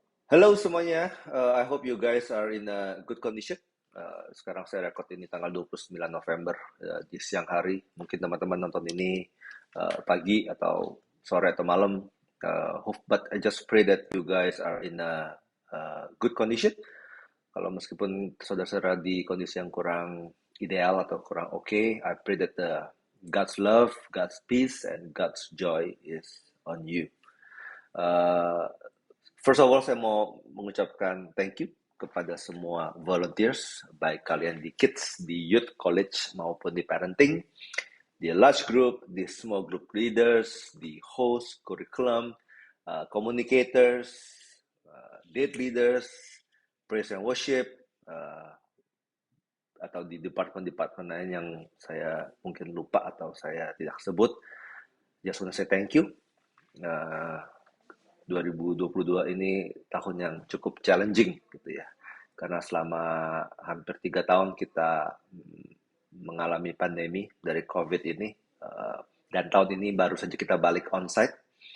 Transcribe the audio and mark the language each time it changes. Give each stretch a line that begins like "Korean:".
Indonesian: Halo semuanya,
English: I hope you guys are in a good condition.
Indonesian: Sekarang saya record ini tanggal 29 November di siang hari. Mungkin teman-teman nonton ini pagi atau sore atau malam.
English: But I just pray that you guys are in a good condition.
Indonesian: Kalau meskipun saudara-saudara di kondisi yang kurang ideal atau kurang oke,
English: I pray that God's love, God's peace, and God's joy is on you.
Indonesian: Uh,
English: First of all,
Indonesian: saya mau mengucapkan thank you kepada semua volunteers, baik kalian di kids, di youth, college, maupun di parenting, di large group, di
English: small group leaders,
Indonesian: di host, curriculum, communicators, date leaders,
English: praise and worship,
Indonesian: atau di departemen-departemen lain yang saya mungkin lupa atau saya tidak sebut.
English: Just want to say thank you.
Indonesian: Uh, 2022 ini tahun yang cukup challenging gitu ya. Karena selama hampir 3 tahun kita mengalami pandemi dari COVID ini, dan tahun ini baru saja kita balik onsite.